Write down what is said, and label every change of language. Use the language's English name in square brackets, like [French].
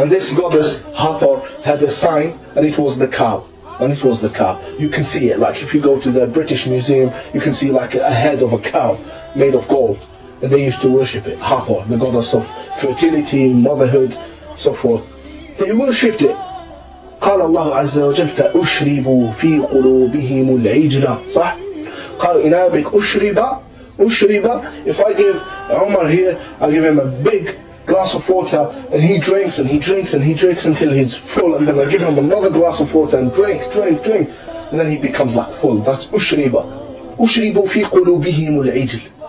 [English] And this goddess, Hathor, had a sign, and it was the cow. And it was the cow. You can see it, like if you go to the British Museum, you can see like a head of a cow made of gold. And they used to worship it, Hathor, the goddess of fertility, motherhood, so forth. They worshipped it. [Arabic] قال الله عز وجل فأشربوا في قلوبهم العجلة. صح؟ قال [English] in Arabic [Arabic] أشرب. [English] If I give Umar here, I give him a big glass of water, and he drinks and he drinks and he drinks until he's full, and then I give him another glass of water and drink, and then he becomes like full. That's [Arabic] أشرب. أشربوا في قلوبهم العجل.